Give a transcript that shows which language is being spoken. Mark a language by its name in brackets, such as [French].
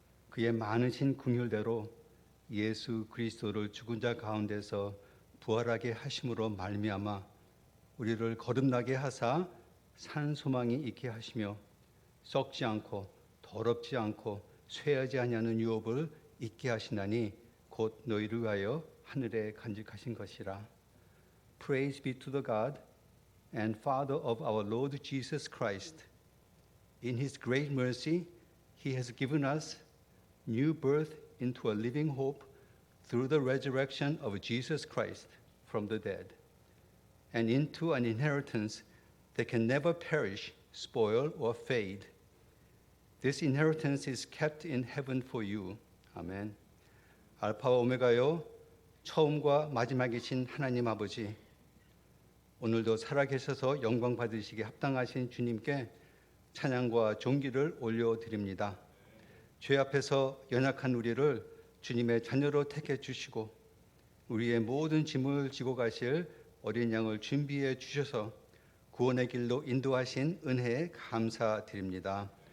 [Korean] 그의 많으신 긍휼대로 예수 그리스도를 죽은 자 가운데서 부활하게 하심으로 말미암아 우리를 거듭나게 하사 산 소망이 있게 하시며 썩지 않고 더럽지 않고 쇠하지 아니하는 유업을 있게 하시나니 곧 너희를 위하여 하늘에 간직하신 것이라. [English] Praise be to the God and Father of our Lord Jesus Christ. In His great mercy, He has given us new birth into a living hope through the resurrection of Jesus Christ from the dead, and into an inheritance that can never perish, spoil, or fade. This inheritance is kept in heaven for you. [Korean] 아멘. 알파와 오메가요, 처음과 마지막이신 하나님 아버지, 오늘도 살아계셔서 영광 받으시기 합당하신 주님께 찬양과 존귀를 올려드립니다. 죄 앞에서 연약한 우리를 주님의 자녀로 택해 주시고 우리의 모든 짐을 지고 가실 어린 양을 준비해 주셔서 구원의 길로 인도하신 은혜에 감사드립니다.